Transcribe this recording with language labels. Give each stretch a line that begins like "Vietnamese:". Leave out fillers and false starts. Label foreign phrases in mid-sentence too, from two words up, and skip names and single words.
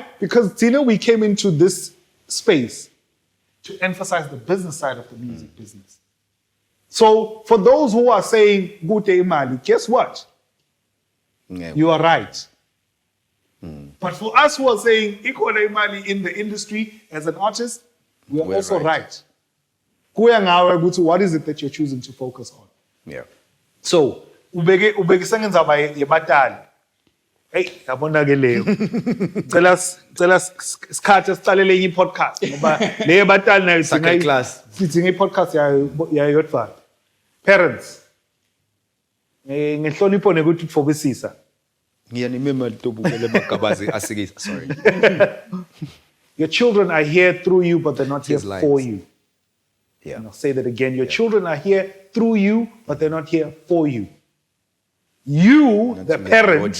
English: Because we came into this space to emphasize the business side of the music business. So for those who are saying
Swati: "Gute imali,"
English: guess what? Yeah. You are right. But for us who are saying
Swati: "Ikhona imali"
English: in the industry as an artist, we are We're also right. right.
Swati: Kuya ngawe ukuthi
English: what is it that you're choosing to focus on? Yeah.
Swati: So ubekisa ngendzaba yebatali. Hey, yabona ke leyo. Cela sikhathe sicalele enye podcast ngoba le yebatali nayo
English: Second class.
Swati: sidinga i-podcast yayo yodwa.
English: Parents,
Swati: ngehlonipho nekuthi utfobisisa.
English: Sorry. Your children are here through you, but they're not here His lines. for you. Yeah. And I'll say that again. Your children are here through you, but they're not here for you. You, Not the to make your parents,